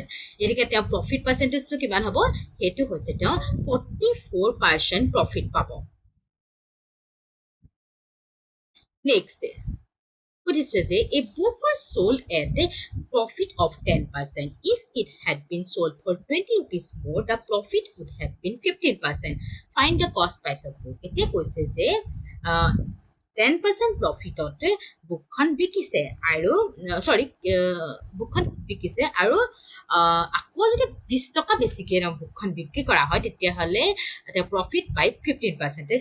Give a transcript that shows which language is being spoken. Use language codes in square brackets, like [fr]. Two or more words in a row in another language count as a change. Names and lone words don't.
[as] এদিকে তেওঁ [en] profit percentage [as] কিমান হ'ব সেইটো হৈছে তেওঁ 44% প্ৰফিট পাব নেক্সট সুধিছে যে [en] a book was sold at a profit of 10%. If it had been sold for 20 rupees more, the profit would have been 15%. Find the cost price of book. [as] এতিয়া কৈছে যে 10% [en] profit book [as] বিকিছে আৰু বুকখন বিকিছে আৰু আকৌ যদি 20 টকা বেছিকৈ বুকখন বিক্ৰী কৰা হয় তেতিয়াহ'লে তেওঁ প্ৰফিট পাই 15%.